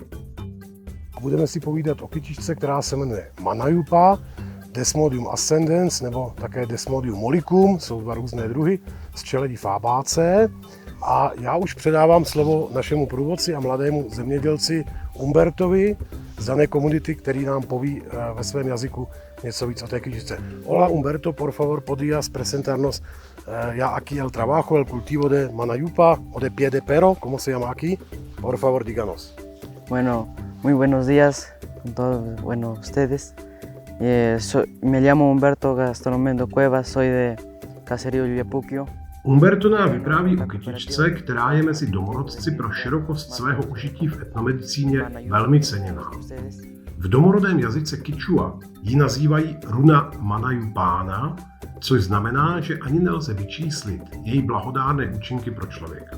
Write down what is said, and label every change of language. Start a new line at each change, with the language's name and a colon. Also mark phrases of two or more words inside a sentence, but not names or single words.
Czech: Budeme si povídat o kytičce, která se jmenuje Manajupa, Desmodium ascendens nebo také Desmodium mollicum, jsou 2 různé druhy z čeledí fabáceae. A já už předávám slovo našemu průvodci a mladému zemědělci Humbertovi z dané komunity, který nám poví ve svém jazyku něco víc o té kytičce.
Spanish: Hola Humberto, por favor, podías presentarnos ya aquí el trabajo, el cultivo de Manajupa o de pie de perro, ¿cómo se llama aquí? Por favor, díganos. Bueno, muy buenos días con todos, bueno, ustedes. Me llamo Humberto Gastronomendo Cuevas, soy de Caserío Juyapuquio.
Czech: Humberto nám vypráví o kytičce, která je mezi domorodci pro širokost svého užití v etnomedicíně velmi ceněná. V domorodém jazyce Kičua ji nazývají runa manajupána, což znamená, že ani nelze vyčíslit její blahodárné účinky pro člověka.